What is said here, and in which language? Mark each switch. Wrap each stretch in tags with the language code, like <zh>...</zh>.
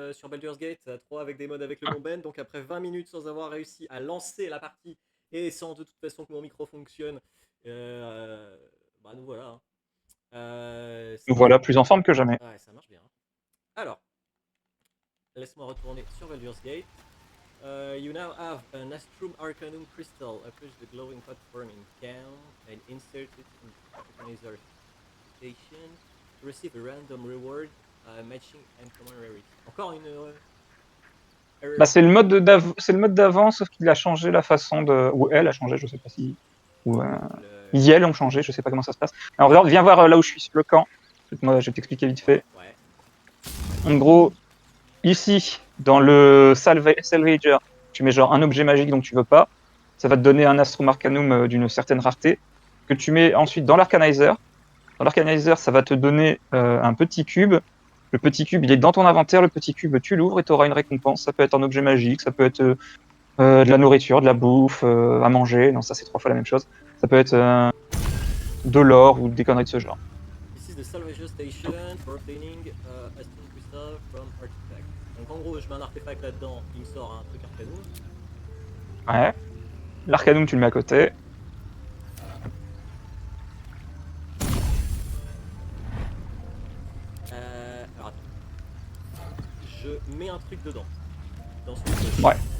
<fr>Sur Baldur's Gate 3 avec des mods avec le bon Ben, donc après 20 minutes sans avoir réussi à lancer la partie et sans de toute façon que mon micro fonctionne, bah nous voilà. Hein. Nous voilà plus en forme que jamais. Ouais, ça marche bien. Hein. Alors, laisse-moi retourner sur Baldur's Gate.</fr> <en>You now have an Astrum Arcanum Crystal. Approach the glowing pot forming can and insert it in the organizer station to receive a random reward matching uncommon rarity.</en> <fr>Encore une. Bah, c'est le mode d'avant, sauf qu'il a changé la façon de. Ou elle a changé, je sais pas si. Ou ils elles ont changé, je sais pas comment ça se passe. Alors viens voir là où je suis sur le camp. Moi, je vais t'expliquer vite fait. Ouais. En gros, ici, dans le Salvager, tu mets genre un objet magique dont tu veux pas. Ça va te donner un Astrum Arcanum d'une certaine rareté. Que tu mets ensuite dans l'Arcanizer. Dans l'Arcanizer, ça va te donner un petit cube. Le petit cube, il est dans ton inventaire. Le petit cube, tu l'ouvres et tu auras une récompense. Ça peut être un objet magique, ça peut être de la nourriture, de la bouffe, à manger. Non, ça, c'est 3 fois la même chose. Ça peut être de l'or ou des conneries de ce genre.</fr> <en>This is the Salvage Station for obtaining a Stone Crystal from Artifact.</en> <fr>Donc en gros, je mets un artefact là-dedans, il me sort un truc Arcanum. Ouais. L'Arcanum, tu le mets à côté. Alors attends. Je mets un truc dedans. Dans celui de Ouais.</fr>